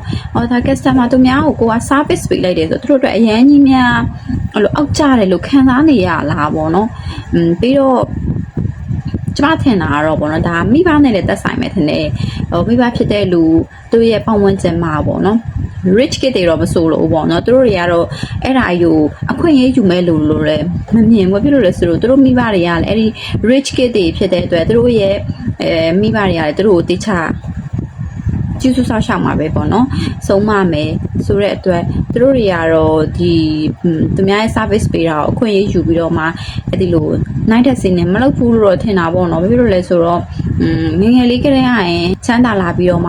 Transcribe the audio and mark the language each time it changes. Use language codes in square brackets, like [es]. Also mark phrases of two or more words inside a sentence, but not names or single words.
[my] ။ဒါ customer သူများကိုက service ပေးလိုက်တယ်ဆိုတော့သူတို့အတွက်အရန်ကြီးများအဲ့လိုအောက်ကျတယ်လို့ခံစားနေရလားပေါ့နော်။ပြီးတော့ ကျမထင်တာကတော့ပေါ့နော်ဒါမိဘနဲ့လည်းသက်ဆိုင်မယ်ထင်တယ်ဟိုမိဘဖြစ်တဲ့လူသူရဲ့ပတ်ဝန်းကျင်မှာပေါ့နော် [en] rich kid [my] တွေတော့မဆိုလို့ပေါ့နော်သူတို့တွေကတော့အဲ့ဒါယူအခွင့်အရေးယူမဲ့လို့လည်းမမြင်ဘူးဖြစ်လို့လဲဆိုတော့သူတို့မိဘတွေကလည်းအဲ့ဒီ [en] rich kid [my] တွေဖြစ်တဲ့အတွက်သူတို့ရဲ့မိဘတွေကလည်းသူတို့ကိုတိကျကျူးစုဆောက်ရှောက်မှာပဲပေါ့နော်ဆုံးမမယ်ဆိုတဲ့အတွက်သူတို့တွေကတော့ ဒီသူများရဲ့ service ပေးတာကိုအခွင့်အရေးယူပြီးတော့မှအဲ့ဒီလိုနိုင်တဲ့စင်းနဲ့မလုပ်ဘူးလို့တော့ထင်တာပေါ့နော်ဘာဖြစ်လို့လဲဆိုတော့ငငယ်လေးကလေးကရင်ချမ်းသာလာပြီးတော့မှ